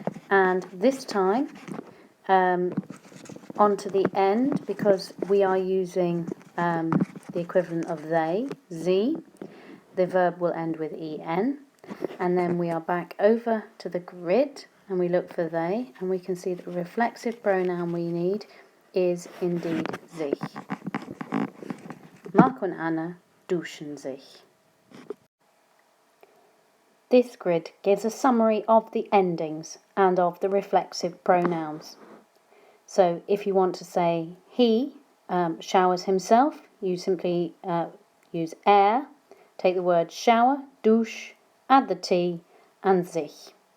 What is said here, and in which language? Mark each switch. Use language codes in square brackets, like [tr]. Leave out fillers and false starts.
[en] And this time, onto the end, because we are using the equivalent of they, sie, the verb will end with en. And then we are back over to the grid and we look for they, and we can see that the reflexive pronoun we need is indeed sich. [de] Mark und Anna duschen sich. [en] This grid gives a summary of the endings and of the reflexive pronouns. So if you want to say he showers himself, you simply use er, take the word shower, douche, add the T, and sich.